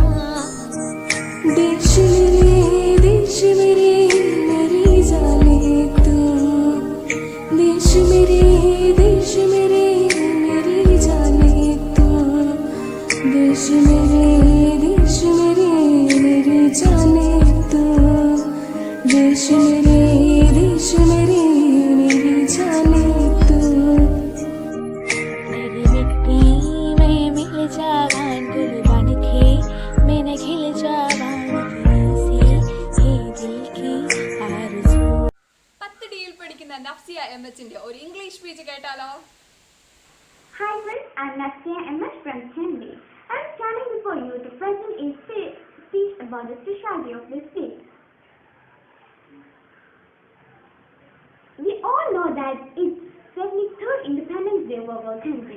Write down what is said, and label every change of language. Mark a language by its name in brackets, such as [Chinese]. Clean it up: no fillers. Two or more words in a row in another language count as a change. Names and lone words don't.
[Hindi] देश मेरे मेरी जाने तू देश मेरे मेरी जाने तू देश मेरे मेरी जाने तू देश मेरे मेरी जाने तू. तेरी मिट्टी में मिल जावा गुल बन के मैंने खिल जावा सी है दिल की आरज़ू. [Malayalam] 10 ഡിയിൽ പഠിക്കുന്ന നഫ്സിയ എംഎച്ചിന്റെ ഒരു [English] English speech [Malayalam] കേട്ടാലോ? [English] Hi friends, I'm Nafsia MS from Chennai. I'm standing before you to present a speech about the specialty of this day. We all know that it's 73rd Independence Day of our country.